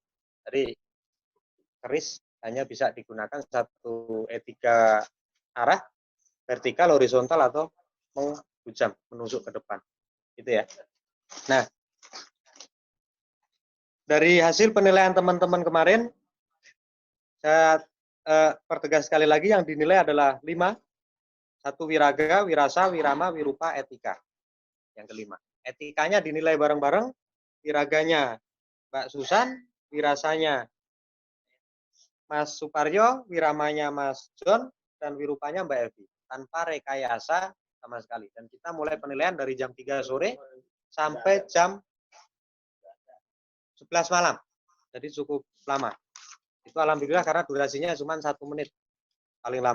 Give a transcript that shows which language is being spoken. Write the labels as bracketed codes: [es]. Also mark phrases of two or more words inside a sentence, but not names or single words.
[id] Jadi keris hanya bisa digunakan 1 etika arah, vertikal, horizontal, atau menghujam, menusuk ke depan. Gitu ya. Nah, dari hasil penilaian teman-teman kemarin, saya pertegas sekali lagi yang dinilai adalah 5. 1 wiraga, wirasa, wirama, wirupa, etika. Yang kelima. Etikanya dinilai bareng-bareng, wiraganya Mbak Susan, wirasanya Mas Suparyo, wiramanya Mas John, dan wirupanya Mbak Evi. Tanpa rekayasa sama sekali. Dan kita mulai penilaian dari jam 3 sore sampai jam 11 malam. Jadi cukup lama. Itu alhamdulillah karena durasinya cuma 1 menit paling lama.